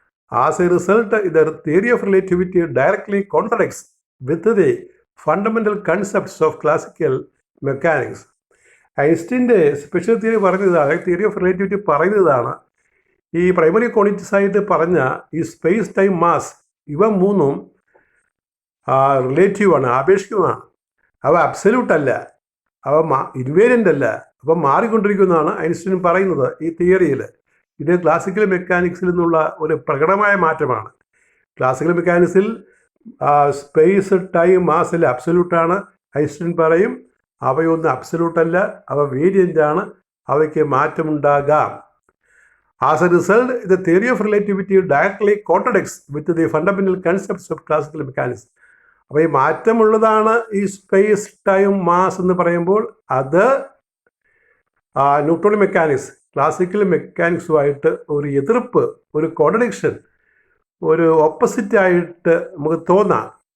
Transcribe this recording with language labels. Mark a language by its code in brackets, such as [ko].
[en] As a result, the theory of relativity directly contradicts with the fundamental concepts of classical mechanics. [ml] ഐൻസ്റ്റീൻ്റെ special theory പറഞ്ഞതാണ്, theory of relativity പറയുന്നതാണ്, ഈ primary quantities ആയിട്ട് പറഞ്ഞ ഈ space, time, mass, ഇവ മൂന്നും റിലേറ്റീവാണ്, ആപേക്ഷികമാണ്. അവ അബ്സല്യൂട്ട് അല്ല, അവ ഇൻവേരിയൻ്റ് അല്ല, അവ മാറിക്കൊണ്ടിരിക്കുന്നതാണ് ഐൻസ്റ്റീൻ പറയുന്നത് ഈ തിയറിയിൽ. ഇത് ക്ലാസിക്കൽ മെക്കാനിക്സിൽ നിന്നുള്ള ഒരു പ്രകടമായ മാറ്റമാണ്. ക്ലാസിക്കൽ മെക്കാനിക്സിൽ സ്പേസ്, ടൈം, മാസ് എല്ലാം അബ്സല്യൂട്ടാണ്. ഐൻസ്റ്റീൻ പറയും അവയൊന്നും അബ്സല്യൂട്ട് അല്ല, അവ വേരിയൻ്റ് ആണ്, അവയ്ക്ക് മാറ്റമുണ്ടാകാം. [en] As a result, the theory of relativity directly contradicts with the fundamental concepts of classical mechanics. [ml] അപ്പോൾ ഈ മാറ്റമുള്ളതാണ് ഈ സ്പേസ് ടൈം മാസ് എന്ന് പറയുമ്പോൾ അത് ന്യൂട്ടൺ മെക്കാനിക്സ് ക്ലാസിക്കൽ മെക്കാനിക്സുമായിട്ട് ഒരു എതിർപ്പ്, ഒരു കോൺട്രഡിക്ഷൻ, ഒരു ഓപ്പോസിറ്റ് ആയിട്ട് നമുക്ക് തോന്നാം.